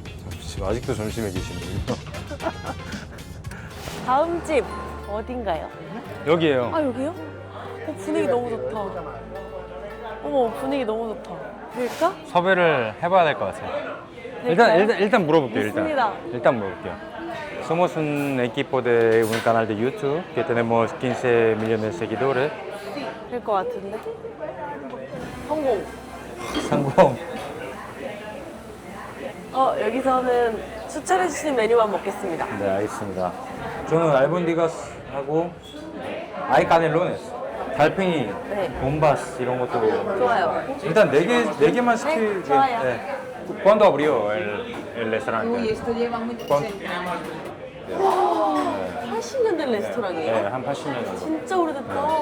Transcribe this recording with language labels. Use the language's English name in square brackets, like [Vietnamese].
[Korean] 점심 아직도 점심에 계시는군요. 다음 집 어딘가요? 여기에요. 여기요? 분위기 너무 좋다. 어머, 분위기 너무 좋다. 그럴까? 섭외를 해봐야 될 것 같아요. 일단 물어볼게요. 좋습니다. 일단 물어볼게요. [Spanish] Somos un equipo de un canal de YouTube que tenemos 15 millones de seguidores. [Korean] 될 것 같은데? 성공. 성공. 여기서는 추천해주신 메뉴만 먹겠습니다. 네, 알겠습니다. 저는 알본디가스하고 아이카넬로네스, 달팽이, 네. 돈바스 이런 것도 좋아요. 일단 네 개만 시키게. 좋아요. 네. [Spanish] ¿Cuándo abrió el restaurante? Uy, esto lleva mucho ¿Cuánto? tiempo. [Korean] 80년 된 레스토랑이에요? 네, 한 80년 정도. 진짜 오래됐다.